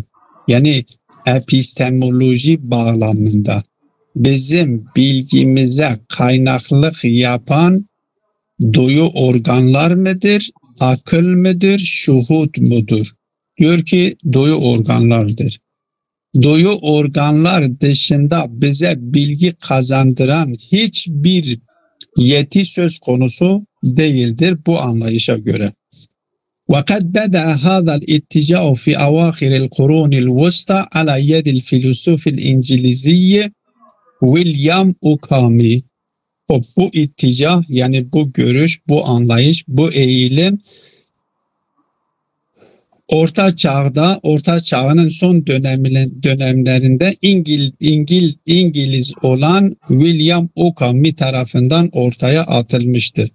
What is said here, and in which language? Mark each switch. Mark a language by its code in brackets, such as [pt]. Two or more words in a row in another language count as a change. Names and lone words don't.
[tr] Yani epistemoloji bağlamında bizim bilgimize kaynaklık yapan duyu organlar mıdır, akıl mıdır, şuhud mudur? Diyor ki duyu organlardır. Duyu organlar dışında bize bilgi kazandıran hiçbir yeti söz konusu değildir bu anlayışa göre. [ar] وَقَدْ بَدَأَ هَذَا الْاِتِّجَاءُ فِي أَوَاخِرِ الْقُرُونِ الْوُسْطَى عَلَى يَدِ الْفِلُسُوفِ الْاِنْجِلِزِيِّ William Okami. [tr] Bu itticah, yani bu görüş, bu anlayış, bu eğilim Orta Çağ'ın son dönemlerinde İngiliz olan William Okami tarafından ortaya atılmıştır.